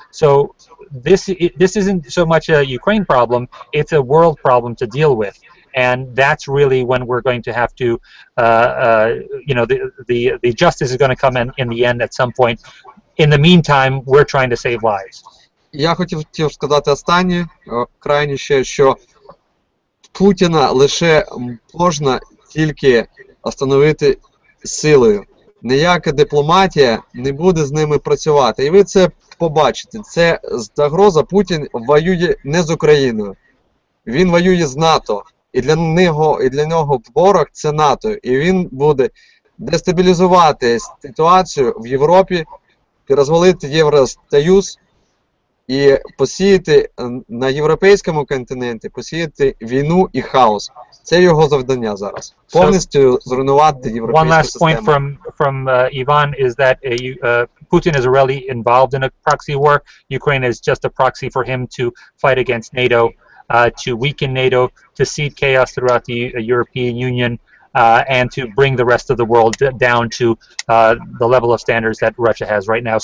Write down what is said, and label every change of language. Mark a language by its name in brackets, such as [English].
[English] So this isn't so much a Ukraine problem; it's a world problem to deal with. And that's really when we're going to have to, the justice is going to come in the end at some point. In the meantime, we're trying to save lives. [Ukrainian] Я хотів сказати останнє, крайніше, що Путіна лише можна тільки остановити силою. Ніяка дипломатія не буде з ними працювати. І ви це побачите. Це загроза. Путін воює не з Україною. Він воює з НАТО. І для нього ворог – це НАТО. І він буде дестабілізувати ситуацію в Європі, розвалити Євросоюз і посіяти на європейському континенті, посіяти війну і хаос. Це його завдання зараз. Повністю зруйнувати європейську систему. [English] One last point from Ivan is that Putin is already involved in a proxy war. Ukraine is just a proxy for him to fight against NATO. To weaken NATO, to seed chaos throughout the European Union, and to bring the rest of the world down to the level of standards that Russia has right now.